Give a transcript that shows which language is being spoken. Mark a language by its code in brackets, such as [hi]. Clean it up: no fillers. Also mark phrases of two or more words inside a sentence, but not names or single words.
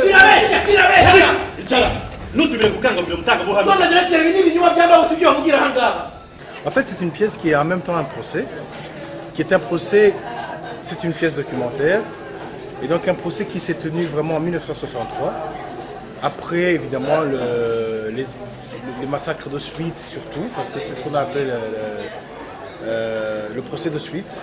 [rw] Birabeshya Icara nutubire gukangurira umutangabuhamya. none directeur ibi ni ibinyoma by'abaho sibyo bavugira aha ngaha. [fr] En fait, c'est une pièce qui est en même temps un procès, qui est un procès, c'est une pièce documentaire, et donc un procès qui s'est tenu vraiment en 1963, après évidemment les massacres d'Auschwitz surtout, parce que c'est ce qu'on appelle le procès d'Auschwitz.